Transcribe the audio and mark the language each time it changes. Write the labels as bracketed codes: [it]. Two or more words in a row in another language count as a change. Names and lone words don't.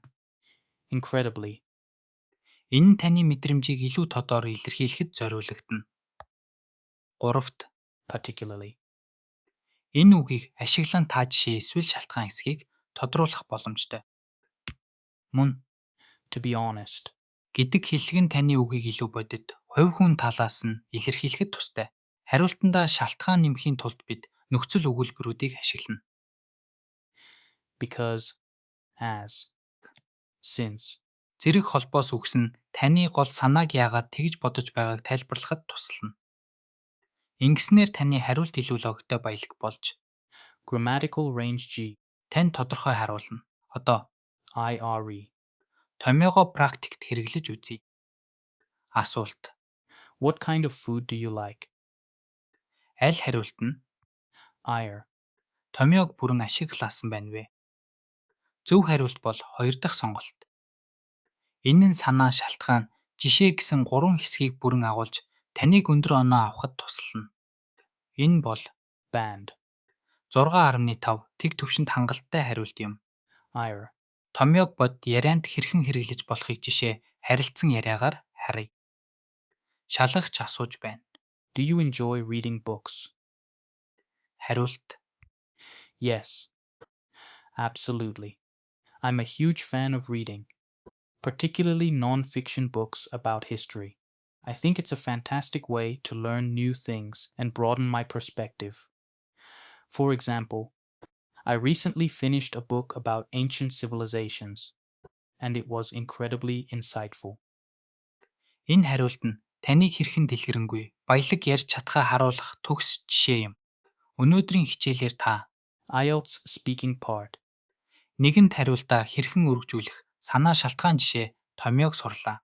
[en] Incredibly. [mn] энэ нь таны мэдрэмжийг илүү тодор илэрхийлэхэд зориулагдана. Гуравт [en] Particularly. [mn] энэ үгийг ашиглан та жишээ эсвэл шалтгаан хэсгийг тодруулах боломжтой. Мөн [en] To be honest. [mn] гэдэг хэллэг нь таны үгийг илүү бодит, хувь хүн талаас нь илэрхийлэхэд тустай. Хариултандаа шалтгаан нэмэхийн тулд бид нөхцөл өгүүлбэрүүдийг ашиглана. [en] Because. As. Since. [mn] Зэрэг холбоос үгс нь таны гол санааг яагаад тэгж бодож байгааг тайлбарлахад туслана. Ингэснээр таны хариулт илүү логиктой баялаг болж [en] Grammatical range G. [mn] тань тодорхой харуулна. Одоо IRE. томьёогоо практикт хэрэглэж үзье. Асуулт. [en] What kind of food do you like? [mn] Аль хариулт нь IR. томьёог бүрэн ашигласан байна вэ? Зөв хариулт бол 2 дахь сонголт. Энэ нь санаа шалтгаан жишээ гэсэн 3 хэсгийг бүрэн агуулж таныг өндөр оноо авахд туслана. Энэ бол Band. 6.5 тэг түвшинд хангалттай хариулт юм. IR. Томьёог бод ярианд хэрхэн хэрэглэж болохыг жишээ харилцсан яриагаар харъя. Шалгагч асууж байна. [en] Do you enjoy reading books? [mn] Хариулт. [en] Yes. Absolutely. I'm a huge fan of reading, particularly non-fiction books about history. I think it's a fantastic way to learn new things and broaden my perspective. For example, I recently finished a book about ancient civilizations, and it was incredibly insightful. [mn] Энэ хариулт нь таныг хэрхэн дэлгэрэнгүй баялаг ярьж чадхаа харуулах төгс жишээ юм. Өнөөдрийн хичээлээр та [en] IELTS speaking part. [mn] нэгэнд хариултаа хэрхэн өргөжүүлэх санаа шалтгаан жишээ томьёог сурлаа.